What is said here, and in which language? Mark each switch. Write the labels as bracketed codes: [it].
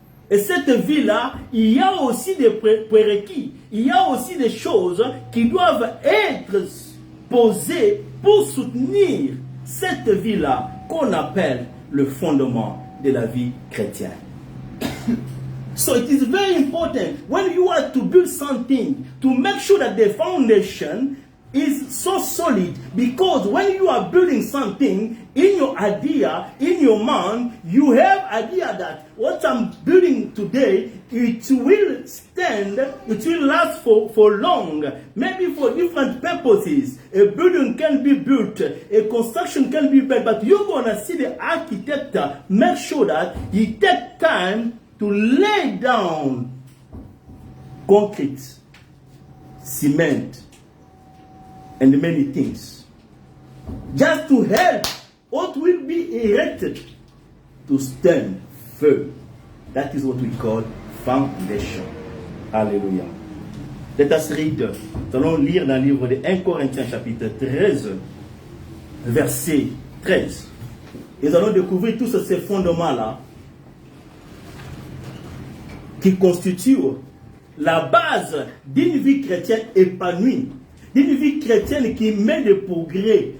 [fr] Et cette vie-là, il y a aussi des prérequis, il y a aussi des choses qui doivent être posées pour soutenir cette vie-là qu'on appelle le fondement de la vie chrétienne. [en] So it is very important when you are to build something to make sure that the foundation is so solid, because when you are building something in your idea, in your mind, you have idea that what I'm building today, it will stand, it will last for long, maybe for different purposes. A building can be built, a construction can be built, but you're going to see the architect make sure that he takes time to lay down concrete, cement, and many things, just to help what will be erected to stand firm. That is what we call foundation. Alléluia. Let us read. [fr] Nous allons lire dans le livre de 1 Corinthiens chapitre 13, verset 13. Et nous allons découvrir tous ces fondements-là qui constituent la base d'une vie chrétienne épanouie, d'une vie chrétienne qui met des progrès.